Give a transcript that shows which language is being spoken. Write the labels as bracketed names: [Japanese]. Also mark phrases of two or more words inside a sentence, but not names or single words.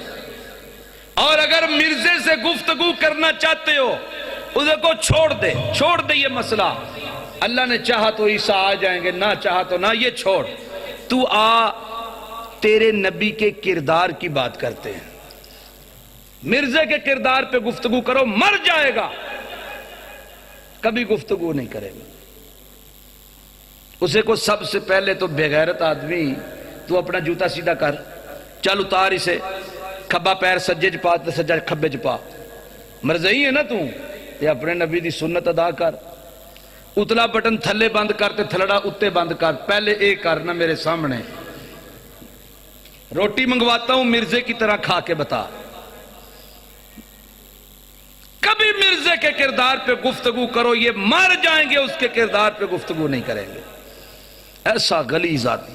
[Urdu] اور اگر مرزے سے گفتگو کرنا چاہتے ہو اسے کو چھوڑ دے یہ مسئلہ، اللہ نے چاہا تو عیسیٰ آ جائیں گے، نہ چاہا تو نہ، یہ چھوڑ، تو آ تیرے نبی کے کردار کی بات کرتے ہیں۔ مرزے کے کردار پہ گفتگو کرو، مر جائے گا، کبھی گفتگو نہیں کرے گا۔ اسے کو سب سے پہلے تو بے غیرت آدمی، تو اپنا جوتا سیدھا کر، چل اتار اسے، [Punjabi] کھبا پیر سجے چ پا تے سجا کھبے چ پا، [Urdu] مرزئی ہے نا تو، یہ اپنے نبی دی سنت ادا کر۔ [Punjabi] اتلا بٹن تھلے بند کر تے تھلڑا اتے بند کر، [Urdu] پہلے ایک کرنا میرے سامنے۔ روٹی منگواتا ہوں مرزے کی طرح کھا کے بتا۔ کبھی مرزے کے کردار پہ گفتگو کرو، یہ مر جائیں گے، اس کے کردار پہ گفتگو نہیں کریں گے۔ ایسا غلیظ آدمی۔